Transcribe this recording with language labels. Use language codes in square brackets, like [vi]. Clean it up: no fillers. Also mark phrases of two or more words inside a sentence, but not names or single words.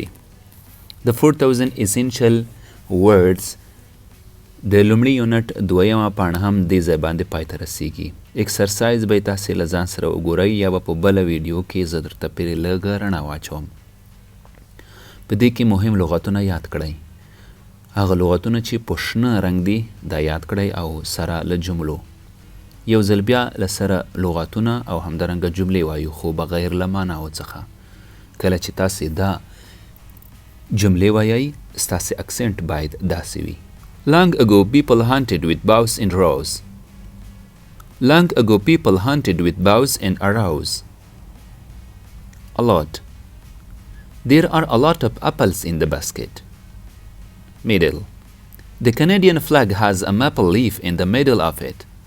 [ps] the 4000 essential words د لومړي یونټ دویمه پاڼه هم دې ځای باندې پای ته رسیږي. اکسرسایز به یې تاسې له ځان سره وګورئ یا به په بله ویډیو کې زه درته پرې لږه رڼا واچوم. په دې کې مهم لغاتونه یاد کړئ. هغه لغاتونه چې په شنه رنګ دي دا یاد کړئ او سره له جملو. یو ځل بیا له سره لغاتونه او همدارنګه جملې وایو خو بغیر له معناو څخه. کله چې تاسې دا جملې وایئ ستاسې اکسنټ باید داسې وي. [en] long ago people hunted with bows and arrows. long ago people hunted with bows and arrows. a lot. there are a lot of apples in the basket. middle. the Canadian flag has a maple leaf in the middle of it.